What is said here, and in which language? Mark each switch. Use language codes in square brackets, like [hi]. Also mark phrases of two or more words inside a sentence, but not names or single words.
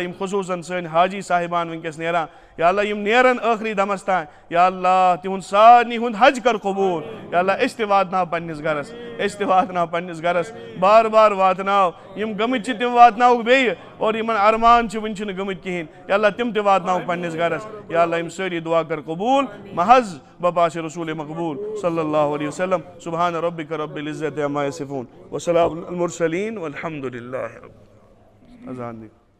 [ks] یم خصوٗصن سٲنۍ حاجی صاحبان ونکس نیران [ar] یا اللہ [ks] یم نیرن ٲخری دمس تانۍ [ar] یا اللہ [ks] تِہُنٛد سارنٕے ہُنٛد حج کر قبوٗل [ar] یا اللہ [ks] أسۍ تہِ واتناو پننِس گرس بار بار واتناو یم گٔمٕتۍ چھِ تِم واتناوُکھ بیٚیہِ اور یمن ارمان چھِ وٕنہِ چھِنہٕ گٔمٕتۍ کِہیٖنۍ [ar] یا اللہ [ks] تِم تہِ واتناوُکھ پننِس گرس [ar] یا اللہ [ks] یم سٲری دعا کر قبوٗل محض بپاش رسول مقبول [ar] صلی اللہ علیہ وسلم سبحان ربک رب العزت عما یصفون وسلام علی المرسلین والحمد للہ رب [ks] اذان دی